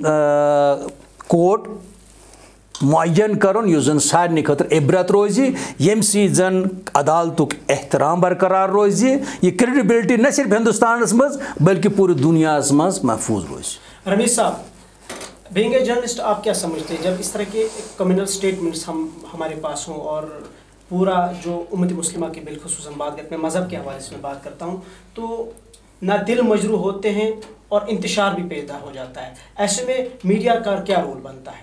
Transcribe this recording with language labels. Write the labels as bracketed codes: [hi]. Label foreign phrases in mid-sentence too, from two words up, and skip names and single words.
[ks] کورٹ معین کرن یُس زن سارنٕے خٲطرٕ عبرت روزِ ییٚمہِ سۭتۍ زن عدالتُک احترام برقرار روزِ یہِ کریڈبلٹی نہ صرف ہندوستانس منٛز بلکہ پوٗرٕ دُنیاہس منٛز محفوظ روزِ. [ur] رمیش صاحب, [en] being a journalist [ur] آپ کیا سمجھتے ہیں جب اس طرح کے [en] communal statements [ur] ہمارے پاس ہوں اور پورا جو امت مسلمہ کی بالخصوص بات کرتے ہیں مذہب کے حوالے سے میں بات کرتا ہوں تو نہ دل مجروح ہوتے ہیں اور انتشار بھی پیدا ہو جاتا ہے, ایسے میں میڈیا کا کیا رول بنتا ہے؟